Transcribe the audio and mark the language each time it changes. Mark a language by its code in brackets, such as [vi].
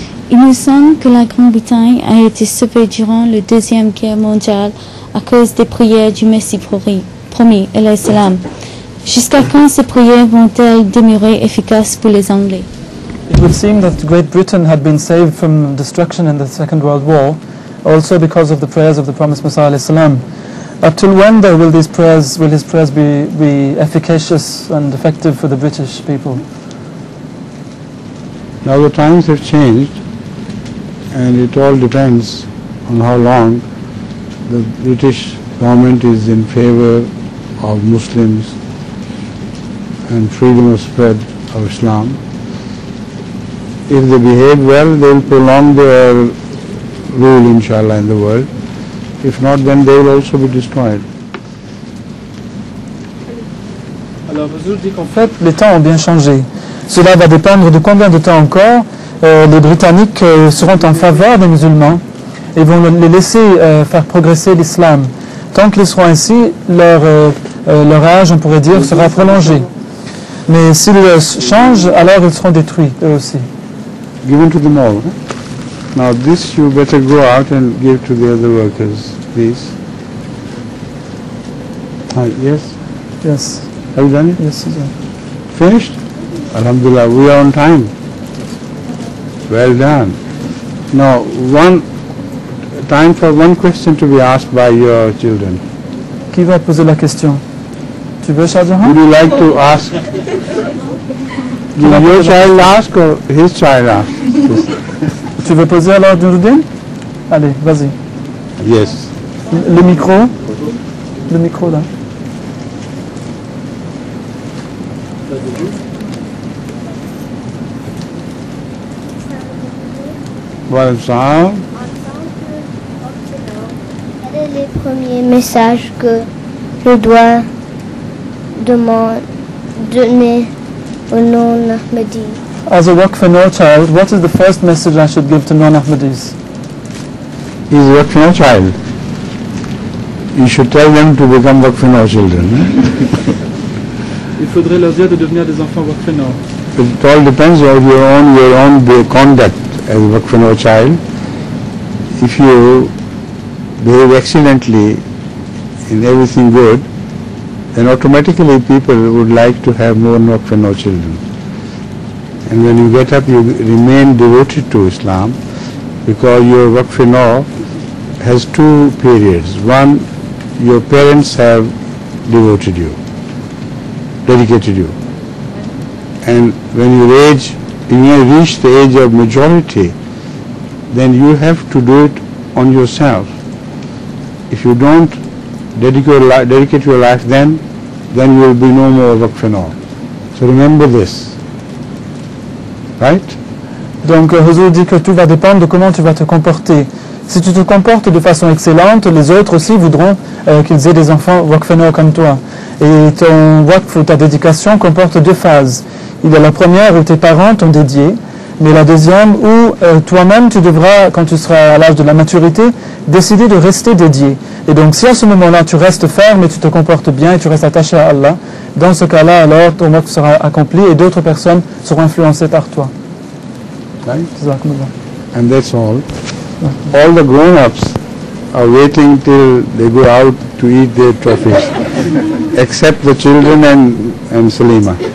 [fr] Il me semble que la Grande-Bretagne a été sauvée durant la Deuxième Guerre mondiale à cause des prières du Messie promis, [ar] alayhi salam. [fr] Jusqu'à quand ces prières vont-elles demeurer efficaces pour les Anglais? [en] It would seem that Great Britain had been saved from destruction in the Second World War, also because of the prayers of the promised Messiah [ar] alayhi salam. [en] Up till when though will his prayers be efficacious and effective for the British people? Now the times have changed, and it all depends on how long the British government is in favor of Muslims and freedom of spread of Islam. If they behave well, they will prolong their rule, inshallah, in the world. If not, then they will also be destroyed. [fr] Alors, Hazur dit qu'en fait, les temps ont bien changé. Cela va dépendre de combien de temps encore les Britanniques seront en faveur des musulmans et vont les laisser faire progresser l'islam. Tant qu'ils seront ainsi, leur âge, on pourrait dire, sera prolongé. Mais s'ils changent, alors ils seront détruits, eux aussi. [en] Given to them all. Now this you better go out and give to the other workers, please. Yes? Yes. Have you done it? Yes, sir. Finished? Alhamdulillah, we are on time. Well done. Now, time for one question to be asked by your children. [fr] Qui va poser la question? Tu veux, Shah Jahan? [en] Would you like to ask? Did your child ask or his child ask? [fr] Tu veux poser alors, Nuruddin? Allez, vas-y. [en] Yes. [fr] Le micro? Le micro là. Well, ça. Quel est le premier message que je dois donner au non-Ahmadi? [en] As a Waqf Noor child, what is the first message I should give to non-Ahmadis? He is Waqf Noor child. You should tell them to become Waqf Noor children. [fr] Il faudrait leur dire de devenir des enfants Waqf Noor. [en] it all depends on your own conduct as a Waqf child. If you behave excellently in everything good, then automatically people would like to have more Waqf children. And when you get up, you remain devoted to Islam, because your Waqf has two periods. One, your parents have devoted you, dedicated you. And when you reach the age of majority, then you have to do it on yourself. If you don't dedicate your life, then you will be no more Waqf. So remember this. Right? [fr] Donc Huzur dit que tout va dépendre de comment tu vas te comporter. Si tu te comportes de façon excellente, les autres aussi voudront qu'ils aient des enfants Waqf comme toi. Et ton Waqf ou ta dédication comporte deux phases. Il y a la première où tes parents t'ont dédié, mais la deuxième où toi-même tu devras, quand tu seras à l'âge de la maturité, décider de rester dédié. Et donc si à ce moment-là tu restes ferme et tu te comportes bien et tu restes attaché à Allah, dans ce cas-là, alors ton Waqf sera accompli et d'autres personnes seront influencées par toi. [en] Right? And that's all. All the grown-ups are waiting till they go out to eat their trophies, except the children and Salima.